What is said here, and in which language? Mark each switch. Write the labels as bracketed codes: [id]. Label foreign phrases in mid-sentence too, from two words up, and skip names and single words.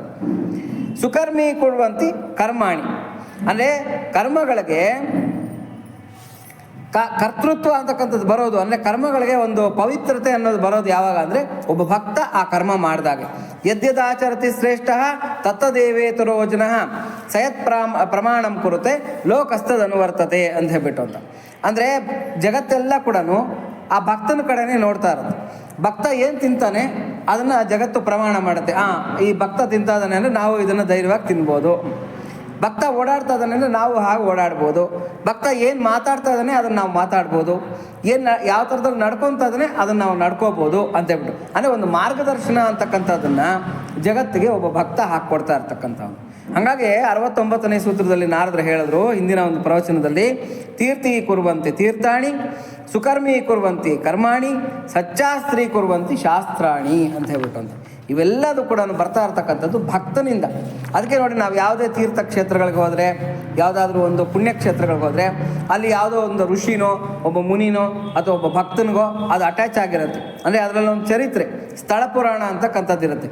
[sa] ಸುಕರ್ಮಿ ಕೊಡುವಂತಿ ಕರ್ಮಾಣಿ [kn] ಅಂದರೆ ಕರ್ಮಗಳಿಗೆ ಕರ್ತೃತ್ವ ಅಂತಕ್ಕಂಥದ್ದು ಬರೋದು. ಅಂದರೆ ಕರ್ಮಗಳಿಗೆ ಒಂದು ಪವಿತ್ರತೆ ಅನ್ನೋದು ಬರೋದು ಯಾವಾಗ ಅಂದರೆ ಒಬ್ಬ ಭಕ್ತ ಆ ಕರ್ಮ ಮಾಡಿದಾಗ. [sa] ಯದ್ಯದಾಚರತಿ ಶ್ರೇಷ್ಠ ತತ್ತದೇವೇತರೋ ಜನಃ ಸಯತ್ ಪ್ರಮಾಣಂ ಕುರುತೆ ಲೋಕಸ್ತದನುವರ್ತತೆ [kn] ಅಂತ ಹೇಳ್ಬಿಟ್ಟು ಅಂತ. ಅಂದರೆ ಜಗತ್ತೆಲ್ಲ ಕೂಡ ಆ ಭಕ್ತನ ಕಡೆನೇ ನೋಡ್ತಾ ಇರೋದು. ಭಕ್ತ ಏನು ತಿಂತಾನೆ ಅದನ್ನು ಜಗತ್ತು ಪ್ರಮಾಣ ಮಾಡುತ್ತೆ. ಈ ಭಕ್ತ ತಿಂತಾದಾನೆ ಅಂದರೆ ನಾವು ಇದನ್ನು ಧೈರ್ಯವಾಗಿ ತಿನ್ಬೋದು, ಭಕ್ತ ಓಡಾಡ್ತಾ ಇದ್ದಾನೆ ಅಂದರೆ ನಾವು ಹಾಗೆ ಓಡಾಡ್ಬೋದು, ಭಕ್ತ ಏನು ಮಾತಾಡ್ತಾ ಇದ್ದಾನೆ ಅದನ್ನು ನಾವು ಮಾತಾಡ್ಬೋದು, ಏನು ಯಾವ ಥರದಲ್ಲಿ ನಡ್ಕೊತಾ ಇದ್ದಾನೆ ಅದನ್ನು ನಾವು ನಡ್ಕೋಬೋದು ಅಂತೇಳ್ಬಿಟ್ಟು, ಅಂದರೆ ಒಂದು ಮಾರ್ಗದರ್ಶನ ಅಂತಕ್ಕಂಥದ್ದನ್ನು ಜಗತ್ತಿಗೆ ಒಬ್ಬ ಭಕ್ತ ಹಾಕ್ಕೊಡ್ತಾ ಇರ್ತಕ್ಕಂಥವ್ನು. ಹಾಗಾಗಿ 69ನೇ ಸೂತ್ರದಲ್ಲಿ ನಾರದರು ಹೇಳಿದ್ರು ಹಿಂದಿನ ಒಂದು ಪ್ರವಚನದಲ್ಲಿ, [sa] ತೀರ್ಥಿ ಕುರುವಂತಿ ತೀರ್ಥಾಣಿ, ಸುಕರ್ಮಿ ಕುರುವಂತಿ ಕರ್ಮಾಣಿ, ಸಚ್ಚಾಸ್ತ್ರೀ ಕುರುವಂತಿ ಶಾಸ್ತ್ರಾಣಿ [kn] ಅಂತ ಹೇಳ್ಬಿಟ್ಟು ಅಂತ. ಇವೆಲ್ಲದೂ ಕೂಡ ಬರ್ತಾ ಇರ್ತಕ್ಕಂಥದ್ದು ಭಕ್ತನಿಂದ. ಅದಕ್ಕೆ ನೋಡಿ, ನಾವು ಯಾವುದೇ ತೀರ್ಥಕ್ಷೇತ್ರಗಳಿಗೆ ಹೋದರೆ, ಯಾವುದಾದ್ರೂ ಒಂದು ಪುಣ್ಯಕ್ಷೇತ್ರಗಳಿಗೆ ಹೋದರೆ, ಅಲ್ಲಿ ಯಾವುದೋ ಒಂದು ಋಷಿನೋ ಒಬ್ಬ ಮುನಿನೋ ಅಥವಾ ಒಬ್ಬ ಭಕ್ತನಿಗೋ ಅದು ಅಟ್ಯಾಚ್ ಆಗಿರುತ್ತೆ. ಅಂದರೆ ಅದರಲ್ಲಿ ಒಂದು ಚರಿತ್ರೆ, ಸ್ಥಳ ಪುರಾಣ ಅಂತಕ್ಕಂಥದ್ದು ಇರುತ್ತೆ.